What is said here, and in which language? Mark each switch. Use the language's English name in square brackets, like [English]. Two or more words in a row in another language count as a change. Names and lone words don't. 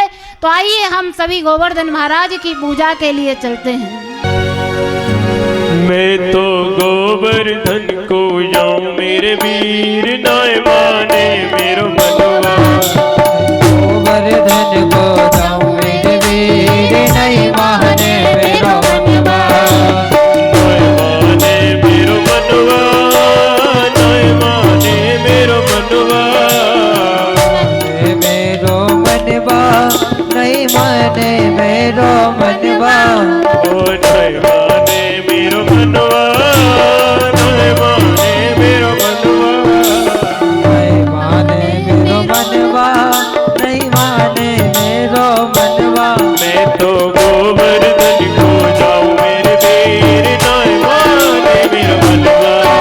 [Hindi] तो आइए हम सभी गोवर्धन महाराज की पूजा के लिए चलते हैं। [Braj] मैं तो गोवर्धन को जाऊं, मेरे वीर नाय माने मेरो मनवा। गोवर्धन को जाऊं, मेरे वीर नहीं माने मेरो मनवा। नाय माने मेरो मनवा, नाय माने मेरो मनवा। मेरो मनवा नहीं माने मेरो मनवा। ओ नाय माने मेरो मनवा, नाय माने मेरो मनवा। नहीं माने मेरो मनवा, नहीं माने मेरो मनवा। मैं तो गोवर्धन को जाऊं, मेरे वीर नाय माने मेरो मनवा।